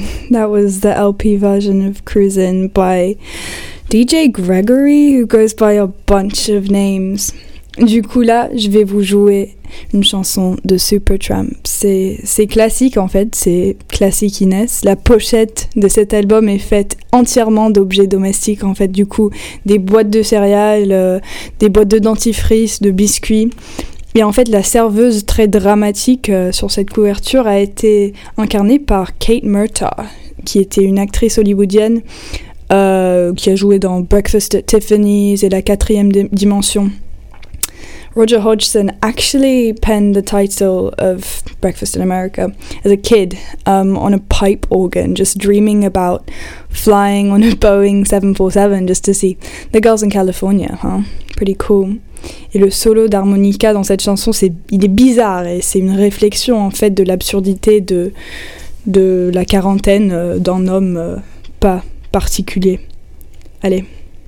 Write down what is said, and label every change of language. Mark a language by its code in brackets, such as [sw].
[en] That was the LP version of Cruisin' by DJ Gregory, who goes by a bunch of names. [fr] Du coup là, je vais vous jouer une chanson de Supertramp. C'est classique en fait, c'est classique Inès. La pochette de cet album est faite entièrement d'objets domestiques en fait. Du coup, des boîtes de céréales, des boîtes de dentifrice, de biscuits. Et en fait, la serveuse très dramatique sur cette couverture a été incarnée par Kate Murtaugh, qui était une actrice hollywoodienne qui a joué dans Breakfast at Tiffany's et La Quatrième Dimension. [en] Roger Hodgson actually penned the title of Breakfast in America as a kid on a pipe organ, just dreaming about flying on a Boeing 747 just to see the girls in California, huh? Pretty cool. [fr] Et le solo d'harmonica dans cette chanson, il est bizarre et c'est une réflexion en fait de l'absurdité de la quarantaine d'un homme pas particulier. Allez.